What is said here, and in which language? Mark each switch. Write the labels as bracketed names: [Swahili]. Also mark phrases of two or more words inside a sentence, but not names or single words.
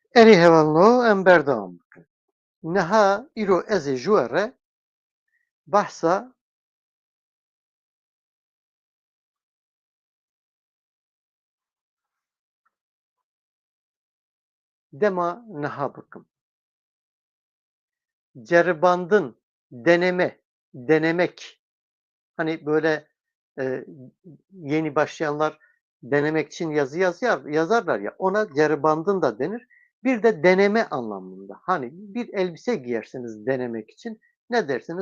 [Kurdish] Hani hevalno em berdam bikin. Niha îro ez ê ji we re behsa dema niha bikim. Ceribandın, [Turkish] denemek. Hani böyle yeni başlayanlar denemek için yazarlar ya, ona ceribandın da denir. Bir de deneme anlamında. Hani bir elbise giyersiniz denemek için. Ne dersiniz?